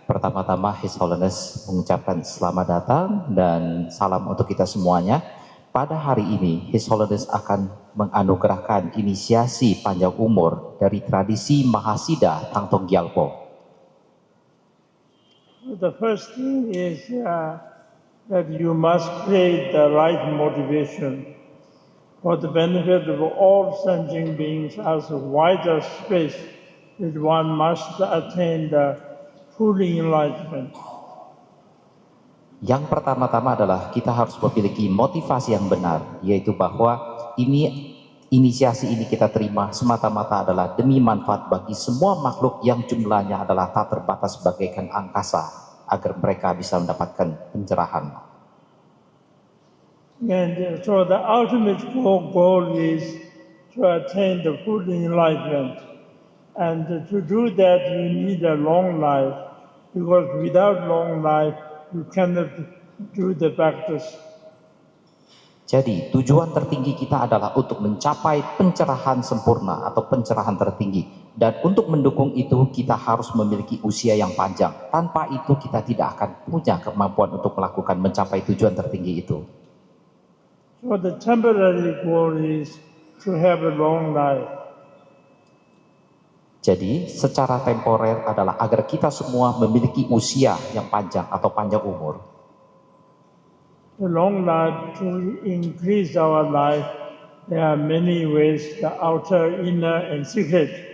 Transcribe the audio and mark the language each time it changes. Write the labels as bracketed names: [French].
[Indonesian] Pertama-tama His Holiness mengucapkan selamat datang dan salam untuk kita semuanya. Pada hari ini His Holiness akan menganugerahkan inisiasi panjang umur dari tradisi Mahasida Tangdong Gyalpo. [English] The first thing is that you must create the right motivation for the benefit of all sentient beings as a wider space that one must attain the full enlightenment. [Indonesian] Yang pertama-tama adalah kita harus memiliki motivasi yang benar, yaitu bahwa inisiasi ini kita terima semata-mata adalah demi manfaat bagi semua makhluk yang jumlahnya adalah tak terbatas bagaikan angkasa, agar mereka bisa mendapatkan pencerahan. [English] And so the ultimate goal is to attain the full enlightenment. And to do that, you need a long life, because without long life, you cannot do the practice. [Indonesian] Jadi tujuan tertinggi kita adalah untuk mencapai pencerahan sempurna atau pencerahan tertinggi. Dan untuk mendukung itu kita harus memiliki usia yang panjang. Tanpa itu kita tidak akan punya kemampuan untuk melakukan mencapai tujuan tertinggi itu. [English] So the temporary goal is to have a long life. [Indonesian] Jadi secara temporer adalah agar kita semua memiliki usia yang panjang atau panjang umur. [English] The long life, to increase our life, there are many ways, the outer, inner, and secret.